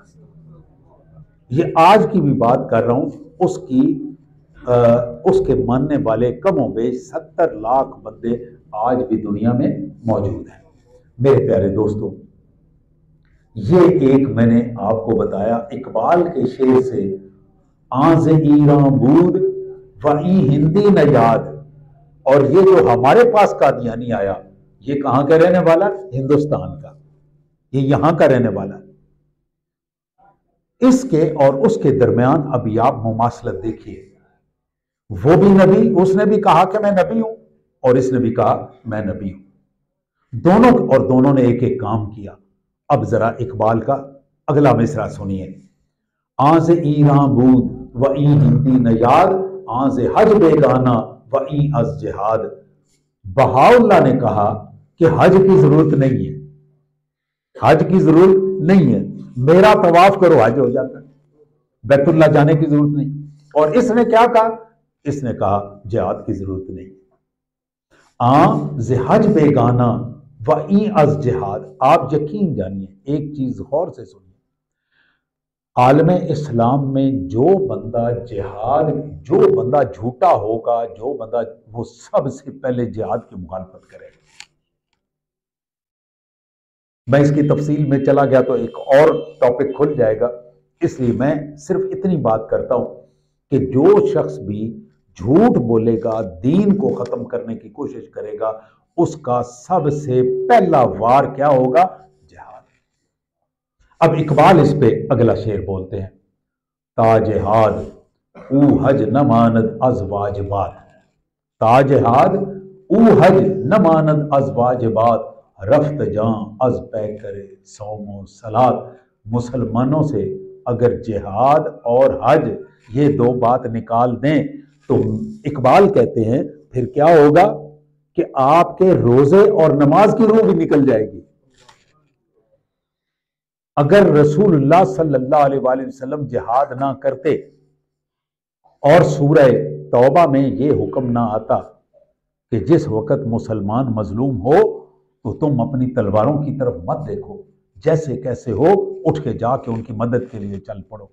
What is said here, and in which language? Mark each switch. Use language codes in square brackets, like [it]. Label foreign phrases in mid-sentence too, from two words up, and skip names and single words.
[ur] یہ آج کی بھی بات کر رہا ہوں، اس کے ماننے والے کم و بیش 70 لاکھ بندے آج بھی دنیا میں موجود ہیں۔ میرے پیارے دوستوں، یہ ایک میں نے آپ کو بتایا اقبال کے شعر سے، [fa] آز ایران بود و این ہندی نژاد، [ur] اور یہ جو ہمارے پاس قادیانی آیا یہ کہاں کا رہنے والا؟ ہندوستان کا، یہ یہاں کا رہنے والا۔ اس کے اور اس کے درمیان ابھی آپ مماثلت دیکھیے، وہ بھی نبی، اس نے بھی کہا کہ میں نبی ہوں اور اس نے بھی کہا میں نبی ہوں، دونوں نے ایک ایک کام کیا۔ اب ذرا اقبال کا اگلا مصرع سنیے، [fa] آز ایران بود و این ہندی نژاد، آز حج بیگانہ و این از جہاد۔ [ur] بہاؤاللہ نے کہا کہ حج کی ضرورت نہیں ہے، حج کی ضرورت نہیں ہے، میرا طواف کرو حج ہو جاتا ہے، بیت اللہ جانے کی ضرورت نہیں۔ اور اس نے کیا کہا؟ اس نے کہا جہاد کی ضرورت نہیں۔ [fa] ز حج بیگانہ و این از جہاد۔ [ur] آپ یقین جانیے، ایک چیز غور سے سنیے، عالم اسلام میں جو بندہ جھوٹا ہوگا، وہ سب سے پہلے جہاد کی مخالفت کرے گا۔ میں اس کی تفصیل میں چلا گیا تو ایک اور ٹاپک کھل جائے گا، اس لیے میں صرف اتنی بات کرتا ہوں کہ جو شخص بھی جھوٹ بولے گا، دین کو ختم کرنے کی کوشش کرے گا، اس کا سب سے پہلا وار کیا ہوگا؟ جہاد۔ اب اقبال اس پہ اگلا شعر بولتے ہیں، [fa] تا جہاد او حج نہ ماند از واجبات، تا جہاد او حج نہ ماند از واجبات، رفت جاں از پے کرے صوم و صلات۔ [ur] مسلمانوں سے اگر جہاد اور حج یہ 2 بات نکال دیں تو اقبال کہتے ہیں پھر کیا ہوگا کہ آپ کے روزے اور نماز کی روح بھی نکل جائے گی۔ اگر رسول اللہ صلی اللہ علیہ وآلہ وسلم جہاد نہ کرتے اور سورہ توبہ میں یہ حکم نہ آتا کہ جس وقت مسلمان مظلوم ہو تو تم اپنی تلواروں کی طرف مت دیکھو، جیسے کیسے ہو اٹھ کے جا کے ان کی مدد کے لیے چل پڑو۔